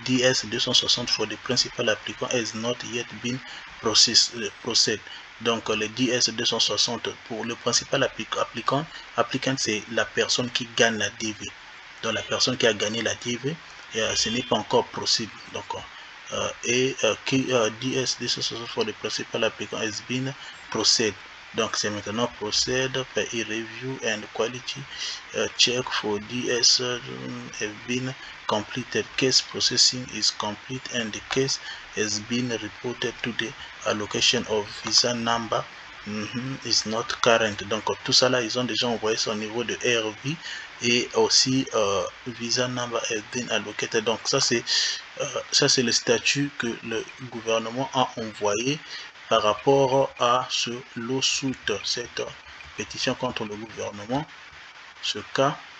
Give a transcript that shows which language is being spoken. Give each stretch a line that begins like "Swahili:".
English: DS 260 for the principal applicant has not yet been processed.
French: Donc le DS 260 pour le
English: principal applicant
French: c'est la personne qui gagne la DV. Donc la personne qui a gagné la DV, ce n'est pas encore procédé.
English: Donc DS 260 for the principal applicant has been processed.
French: Donc c'est maintenant procède par
English: review and quality check for DS have been completed. Case processing is complete and the case has been reported to the allocation of visa number is not current.
French: Donc tout ça là, ils ont déjà envoyé ça au niveau de RV, et aussi
English: visa number has been allocated.
French: Donc ça c'est le statut que le gouvernement a envoyé par rapport à ce lawsuit, cette pétition contre le gouvernement, ce cas.